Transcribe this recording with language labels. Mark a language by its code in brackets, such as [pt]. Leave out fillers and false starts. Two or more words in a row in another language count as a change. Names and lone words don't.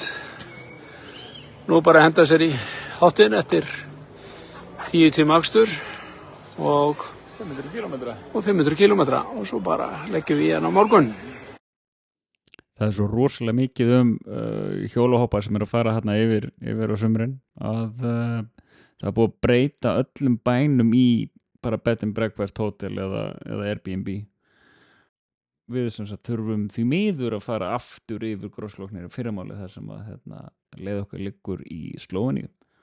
[is] Nú bara að henda sér í háttinn eftir 10 tíma akstur og 500 kílómetra og svo bara leggjum við hérna á morgun. Það er svo rosalega mikið hjólahoppa sem er að fara hérna yfir á sumrin að það er búið að breyta öllum bænum í bara [en] bed and breakfast hotel [is] eða Airbnb. Við sem sagt þurfum því miður að fara aftur yfir Grósloknir í fyrramálið þar sem að leið okkar liggur í Slóveníu.